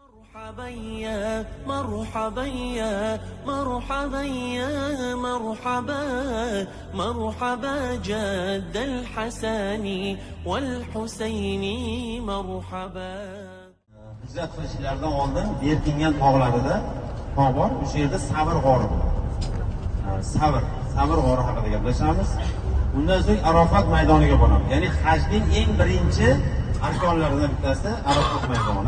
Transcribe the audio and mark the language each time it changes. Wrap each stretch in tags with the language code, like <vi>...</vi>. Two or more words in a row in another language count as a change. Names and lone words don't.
<ar>مرحبا يا مرحبا يا مرحبا يا مرحبا مرحبا جد الحسن والحسين مرحبا.</ar> <uz>Hicrat qilishlaridan oldin Berkingan tog'larida tog' bor, o'sha yerda Sabr g'ori bor. Sabr g'ori haqida gaplashamiz. Undan so'ng Arafat maydoniga boramiz. Ya'ni hajning eng birinchi arkonlaridan bittasi Arafat maydoni.</uz>